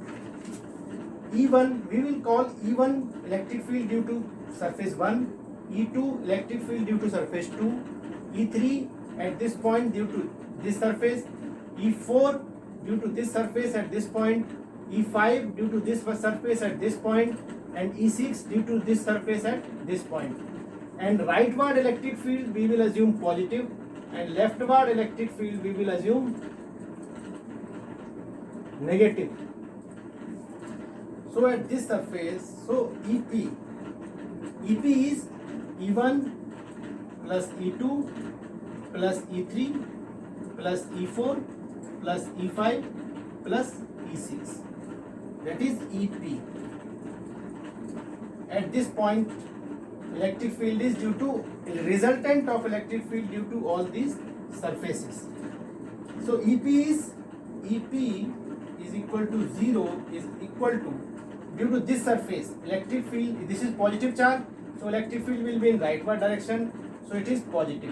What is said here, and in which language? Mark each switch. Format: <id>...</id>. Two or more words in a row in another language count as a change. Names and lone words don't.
<en>E1, we will call E1 electric field due to surface 1, E2 electric field due to surface 2, E3 at this point due to this surface, E4 due to this surface at this point, E5 due to this surface at this point, and E6 due to this surface at this point. And rightward electric field we will assume positive, and leftward electric field we will assume negative. So at this surface, so EP is E1 plus E2 plus E3 plus E4 plus E5 plus E6. That is EP. At this point, electric field is due to resultant of electric field due to all these surfaces. So EP is equal to 0 is equal to, due to this surface electric field, this is positive charge, so electric field will be in rightward direction, so it is positive.</en>